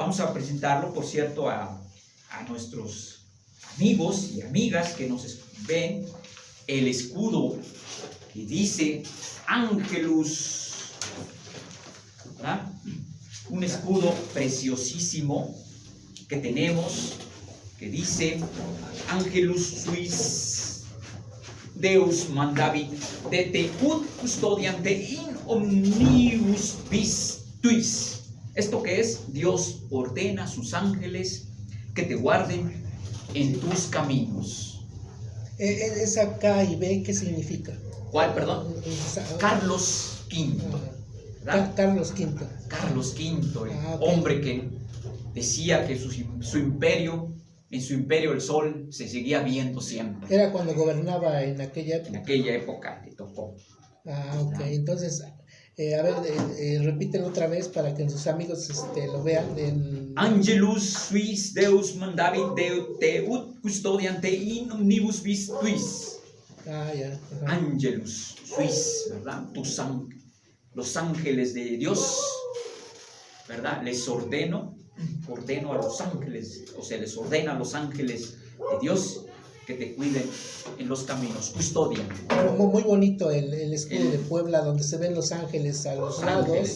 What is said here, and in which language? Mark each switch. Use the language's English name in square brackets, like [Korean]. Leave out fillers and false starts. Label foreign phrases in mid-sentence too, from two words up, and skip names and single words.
[Spanish] Vamos a presentarlo, por cierto, a nuestros amigos y amigas que nos ven. El escudo que dice Angelus, ¿verdad? Un escudo preciosísimo que tenemos, que dice [Latin] Angelus suis Deus mandavit dete ut custodiante in omnibus vis tuis. [Spanish] ¿Esto qué es? Dios ordena a sus ángeles que te guarden en tus caminos. Esa K y B, ¿qué significa? ¿Cuál, perdón? Carlos V. Carlos V. Carlos V, el okay. hombre que decía que su imperio, en su imperio el sol se seguía viendo siempre. Era cuando gobernaba en aquella época. En aquella época le tocó. Ok. Entonces, a ver, repítelo otra vez para que sus amigos lo vean. [Latin] Angelus suis Deus mandavit te ut custodiante in omnibus vis tuis. [Spanish] Ya. [Latin] Angelus suis, [Spanish] ¿verdad? Los ángeles de Dios, ¿verdad? Ordeno a los ángeles, o sea, les ordena a los ángeles de Dios que te cuiden en los caminos, custodian. Muy bonito el escudo de Puebla, donde se ven los ángeles a los lados,